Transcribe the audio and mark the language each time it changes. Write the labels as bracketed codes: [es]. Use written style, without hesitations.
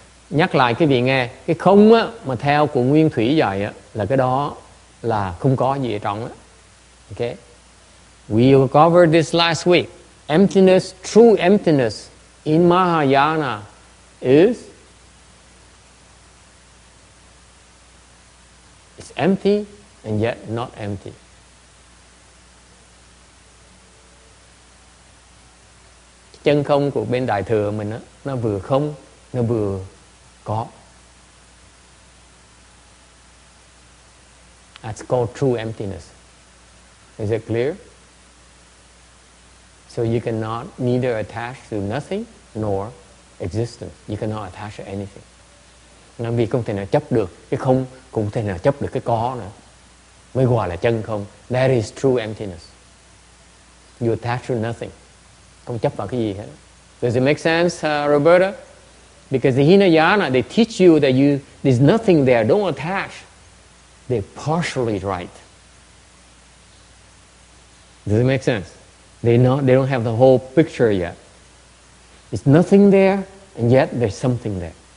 [vi] Nhắc lại cái vị nghe, cái không á, mà theo của Nguyên Thủy dạy á, là cái đó là không có gì ở trong á. [en] Okay? We covered this last week. Emptiness, true emptiness in Mahayana is it's empty and yet not empty. [vi] Chân không của bên Đại Thừa mình á, nó vừa không, nó vừa có. [en] That's called true emptiness. Is it clear? So you cannot neither attach to nothing nor existence. You cannot attach to anything. [vi] Nên vì không thể nào chấp được cái không, cũng không thể nào chấp được cái có nữa. Mới gọi là chân không. [en] That is true emptiness. You attach to nothing. [vi] Không chấp vào cái gì hết. [en] Does it make sense, Roberta? Because the Hinayana, they teach you that there's nothing there. Don't attach. They're partially right. Does it make sense? They don't have the whole picture yet. There's nothing there, and yet there's something there.